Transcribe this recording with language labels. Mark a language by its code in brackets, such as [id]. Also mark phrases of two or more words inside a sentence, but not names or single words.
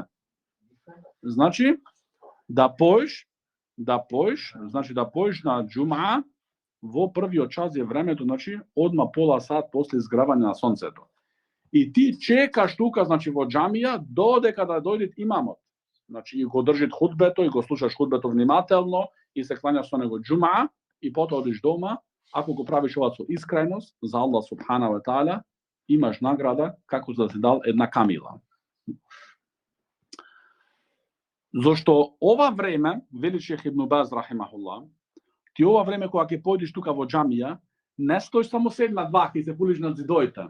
[mk] Значи да поиш, значи да поиш на џума во првиот час е времето, значи одма пола сат после изгравање на сонцето. И ти чекаш тука, значи во џамија додека да дојде имамот. Значи и го држит худбето и го слушаш худбето внимателно и се клањаш со него џума и потоа одиш дома. Ако го правиш ова со искреност за Аллах [ar] سبحانه وتعالى, [mk] имаш награда како да си дал една камила. Зошто ова време, вели Шех Ибн Баз рахимахуллах, ти ова време кога ќе појдеш тука во џамија, не стоиш само седна двака и се пулиш на зидоите.